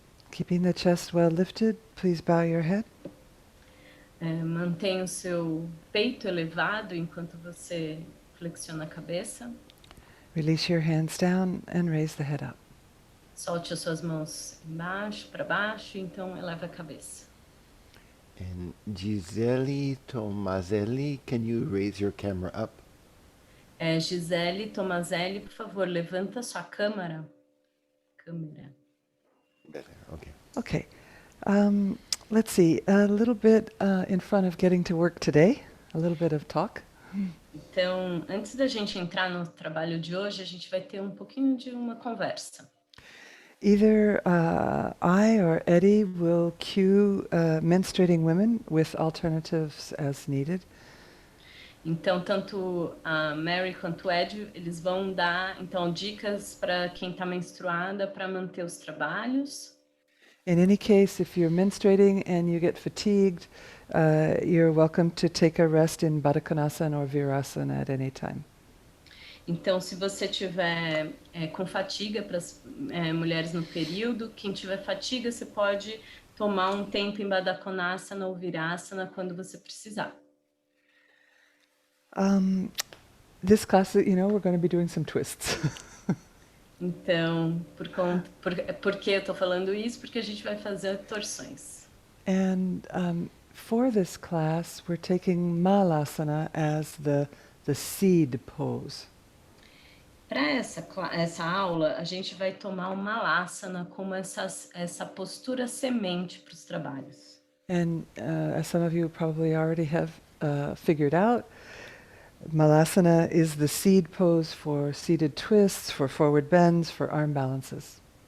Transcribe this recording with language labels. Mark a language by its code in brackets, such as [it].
[en] Keeping the chest well lifted, please bow your head. [pt] Mantenha o seu peito elevado enquanto você flexiona a cabeça. [en] Release your hands down and raise the head up. [pt] Solte as suas mãos embaixo, para baixo, então eleva a cabeça. [en] And Gisele Tomazelli, can you raise your camera up? [pt] Gisele Tomazelli, por favor, levanta sua câmera. [en] Better, okay. Okay. Let's see, a little bit in front of getting to work today, a little bit of talk. [pt] Então, antes da gente entrar no trabalho de hoje, a gente vai ter um pouquinho de uma conversa. [en] Either I or Eddie will cue menstruating women with alternatives as needed. [pt] Então, tanto a Mary quanto o Ed, eles vão dar então dicas para quem está menstruada para manter os trabalhos. [en] In any case, if you're menstruating and you get fatigued, you're welcome to take a rest in Baddha Konasana or Virasana at any time. [pt] Então, se você tiver com fatiga, para as mulheres no período, quem tiver fatiga, você pode tomar um tempo em Baddha Konasana ou Virasana quando você precisar. [en] This class, you know, we're going to be doing some twists. [pt] Então, por que eu estou falando isso? Porque a gente vai fazer torções. [en] And for this class, we're taking Malasana as the seed pose. [pt] Para essa aula, a gente vai tomar o Malasana como essa postura semente para os trabalhos. [en] And as some of you probably already have figured out, Malasana is the seed pose for seated twists, for forward bends, for arm balances.